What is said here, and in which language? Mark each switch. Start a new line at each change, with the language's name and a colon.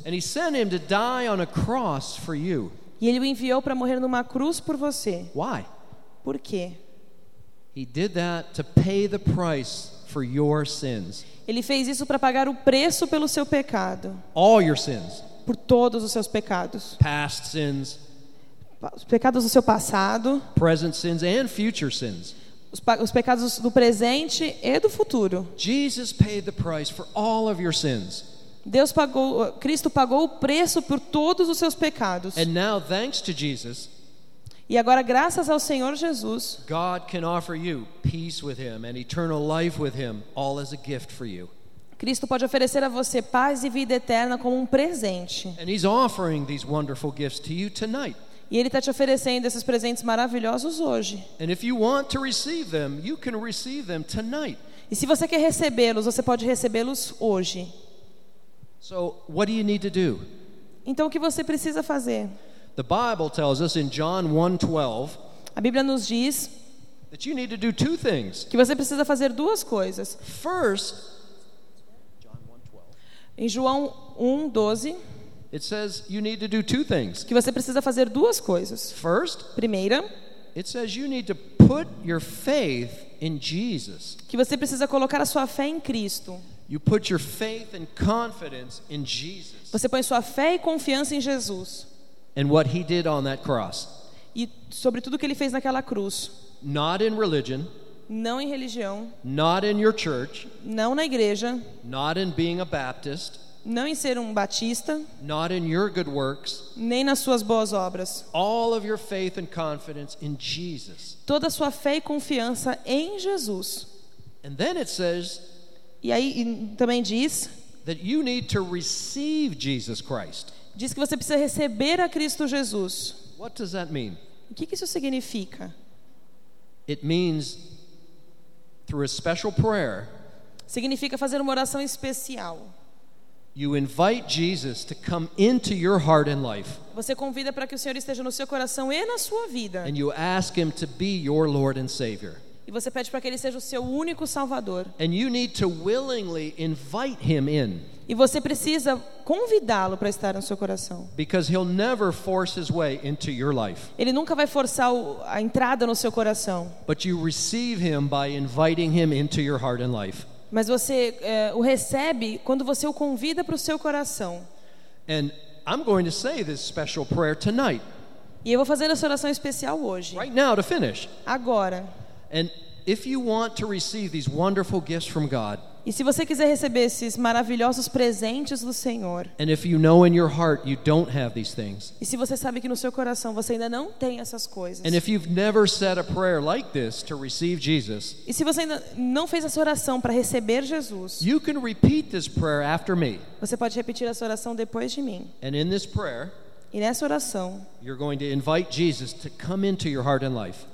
English: And he sent him to die on a cross for you.
Portuguese: E ele o enviou para morrer numa cruz por você.
English: Why?
Portuguese: Por quê?
English: He did that to pay the price for your sins.
Portuguese: Ele fez isso para pagar o preço pelo seu pecado.
English: All your sins.
Portuguese: Por todos os seus pecados.
English: Past sins.
Portuguese: Os pecados do seu passado.
English: Present sins and future sins.
Portuguese: Os pecados do presente e do futuro.
English: Jesus paid the price for all of your sins.
Portuguese: Deus pagou, Cristo pagou o preço por todos os seus pecados.
English: And now, thanks to Jesus,
Portuguese: e agora, graças ao Senhor Jesus,
English: God can offer you peace with him and eternal life with him, all as a gift for you.
Portuguese: Cristo pode oferecer a você paz e vida eterna como presente.
English: And he's offering these wonderful gifts to you tonight.
Portuguese: E ele está te oferecendo esses presentes maravilhosos hoje.
English: And if you want to receive them, you can receive them tonight.
Portuguese: E se você quer recebê-los, você pode recebê-los hoje.
English: So, what do you need to do?
Portuguese: Então, o que você precisa fazer?
English: The Bible tells us in John 1:12.
Portuguese: A Bíblia nos diz
English: that you need to do two things.
Portuguese: Que você precisa fazer duas coisas.
English: First,
Portuguese: Em João 1, 12,
English: it says you need to do two things.
Portuguese: Que você precisa fazer duas coisas.
English: First,
Portuguese: primeira,
English: it says you need to put your faith in Jesus.
Portuguese: Que você precisa colocar a sua fé em Cristo.
English: You put your faith and confidence in Jesus.
Portuguese: Você põe sua fé e confiança em Jesus.
English: And what he did on that cross.
Portuguese: E sobre tudo que ele fez naquela cruz.
English: Not in religion.
Portuguese: Não em religião.
English: Not in your church.
Portuguese: Não na igreja.
English: Not in being a Baptist.
Portuguese: Não em ser um batista.
English: Not in your good works.
Portuguese: Nem nas suas boas obras.
English: All of your faith and confidence in Jesus.
Portuguese: Toda a sua fé e confiança em Jesus.
English: And then it says,
Portuguese: e aí e também diz,
English: that you need to receive Jesus Christ.
Portuguese: Diz que você precisa receber a Cristo Jesus.
English: What does that mean?
Portuguese: O que isso significa?
English: It means through a special prayer.
Portuguese: Significa fazer uma oração especial.
English: You invite Jesus to come into your heart and life.
Portuguese: Você convida para que o Senhor esteja no seu coração e na sua vida.
English: And you ask him to be your Lord and Savior.
Portuguese: E você pede para que ele seja o seu único Salvador.
English: And you need to willingly invite him in.
Portuguese: E você precisa convidá-lo para estar no seu coração.
English: Because he'll never force his way into your life.
Portuguese: Ele nunca vai forçar a entrada no seu coração.
English: But you receive him by inviting him into your heart and life.
Portuguese: Mas você o recebe quando você o convida para o seu coração.
English: And I'm going to say this special prayer tonight.
Portuguese: E eu vou fazer essa oração especial hoje.
English: Right now to finish.
Portuguese: Agora.
English: And if you want to receive these wonderful gifts from God.
Portuguese: E se você quiser receber esses maravilhosos presentes do Senhor.
English: And if you know in your heart you don't have these things.
Portuguese: E se você sabe que no seu coração você ainda não tem essas coisas.
English: And if you've never said a prayer like this to receive Jesus.
Portuguese: E se você ainda não fez essa oração para receber Jesus.
English: You can repeat this prayer after me.
Portuguese: Você pode repetir essa oração depois de mim.
English: And in this prayer.
Portuguese: E nessa oração,
English: you're going to invite Jesus to come into your heart and life.